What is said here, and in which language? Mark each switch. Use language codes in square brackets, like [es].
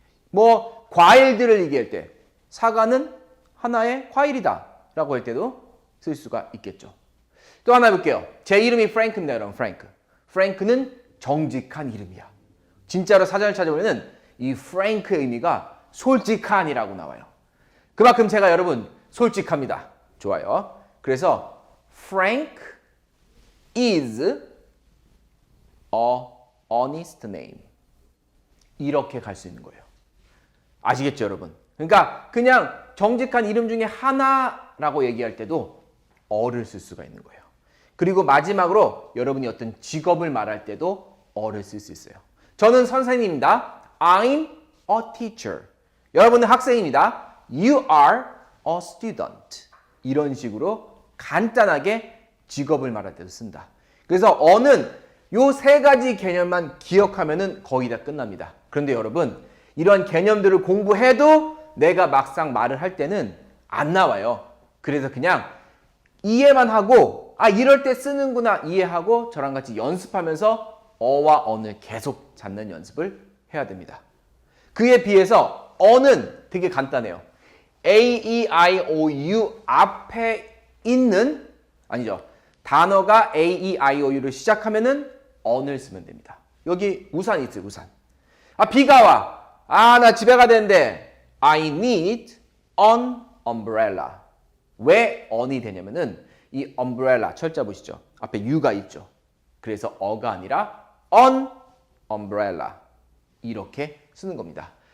[ko] 뭐 과일들을 얘기할 때 사과는 하나의 과일이다 라고 할 때도 쓸 수가 있겠죠. 또 하나 해볼게요. 제 이름이 프랭크입니다. 여러분 프랭크. 프랭크는 정직한 이름이야. 진짜로 사전을 찾아보면 이 프랭크의 의미가 솔직한이라고 나와요. 그만큼 제가 여러분 솔직합니다. 좋아요. 그래서 [en] Frank is a honest name. [ko] 이렇게 갈 수 있는 거예요. 아시겠죠, 여러분? 그러니까 그냥 정직한 이름 중에 하나라고 얘기할 때도 어를 쓸 수가 있는 거예요. 그리고 마지막으로 여러분이 어떤 직업을 말할 때도 어를 쓸 수 있어요. 저는 선생님입니다. [en] I'm a teacher. [ko] 여러분은 학생입니다. [en] You are a student. [ko] 이런 식으로 간단하게 직업을 말할 때도 쓴다. 그래서 어는 요 세 가지 개념만 기억하면은 거의 다 끝납니다. 그런데 여러분, 이런 개념들을 공부해도 내가 막상 말을 할 때는 안 나와요. 그래서 그냥 이해만 하고 이럴 때 쓰는구나 이해하고 저랑 같이 연습하면서 어와 언을 계속 찾는 연습을 해야 됩니다. 그에 비해서 어는 되게 간단해요. A, E, I, O, U 앞에 있는 단어가 A, E, I, O, U를 시작하면은 언을 쓰면 됩니다. 여기 우산이 있어요. 우산. 비가 와. 나 집에 가야 되는데 [en] I need an umbrella. [ko] 왜 on이 되냐면은 이 umbrella 철자 보시죠. 앞에 U가 있죠. 그래서 어가 아니라 [en] an umbrella [ko] 이렇게 쓰는 겁니다.